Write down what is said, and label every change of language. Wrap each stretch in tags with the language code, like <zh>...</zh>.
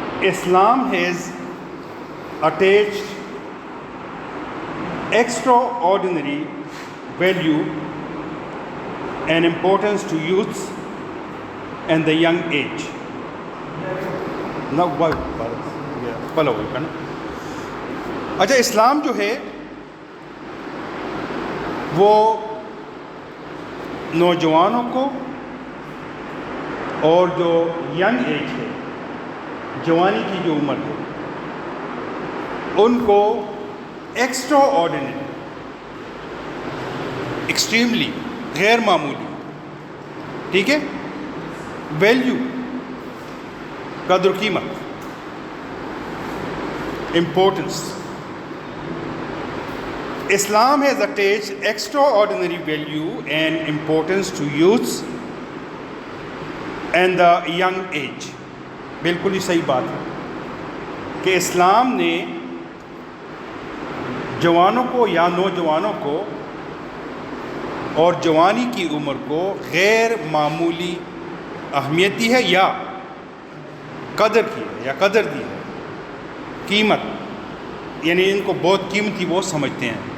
<en>Islam has attached extraordinary value and importance to youths and the young age. Now, follow you can.</en> <ur>اچھا اسلام جو ہے وہ نوجوانوں کو اور جو ینگ ایج ہے، جوانی کی جو عمر ہے، ان کو ایکسٹرا آرڈینری، ایکسٹریملی غیر معمولی، ٹھیک ہے، ویلیو، قدر و قیمت، importance.</ur> <en>Islam has attached extraordinary value and importance to youths and the young age.</en> <ur>بالکل ہی صحیح بات ہے کہ اسلام نے جوانوں کو یا نوجوانوں کو اور جوانی کی عمر کو غیر معمولی اہمیت دی ہے یا قدر کی ہے یا قدر دی ہے، قیمت، یعنی ان کو بہت قیمتی وہ سمجھتے ہیں.</ur>